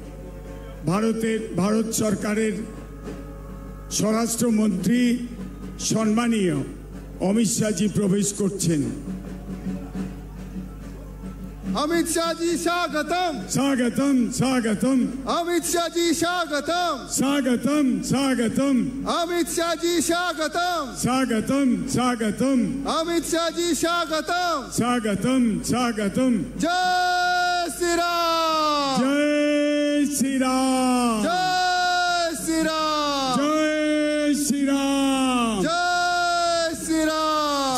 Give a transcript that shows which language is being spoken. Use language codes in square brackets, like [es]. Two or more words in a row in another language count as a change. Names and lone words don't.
[bn] ভারত সরকারের স্বরাষ্ট্রমন্ত্রী সম্মানীয় অমিত শাহজি প্রবেশ করছেন। [hi] अमित शाह जी स्वागतम। स्वागतम स्वागतम अमित शाह जी स्वागतम। स्वागतम स्वागतम अमित शाह जी स्वागतम। स्वागतम स्वागतम अमित शाह जी स्वागतम। स्वागतम स्वागतम। जय श्री राम। जय श्री राम। जय श्री राम। जय श्री राम। जय श्री राम।